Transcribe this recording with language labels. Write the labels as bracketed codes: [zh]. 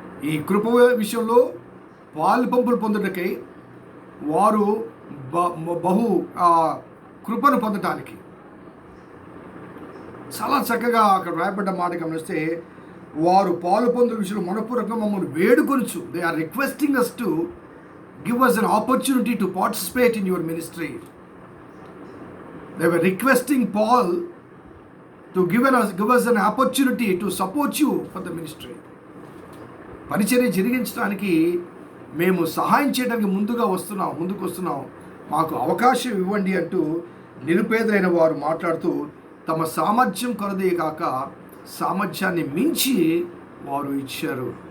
[te] ఈ కృప విషయంలో పాలు పంపులు పొందుటకై వారు బహు కృపను పొందటానికి చాలా చక్కగా అక్కడ రాయబడ్డ మాట గమనిస్తే, వారు పాలు పొందు విషయంలో మనపూర్వకంగా మమ్మల్ని వేడుకొనుచు, [en] They are requesting us to give us an opportunity to participate in your ministry. They were requesting Paul to give us an opportunity to support you for the ministry. [te] పరిచర్య జరిగించడానికి మేము సహాయం చేయడానికి ముందుకు వస్తున్నాం, మాకు అవకాశం ఇవ్వండి అంటూ నిరుపేదలైన వారు మాట్లాడుతూ తమ సామర్థ్యం కొలదే కాక సామర్థ్యాన్ని మించి వారు ఇచ్చారు.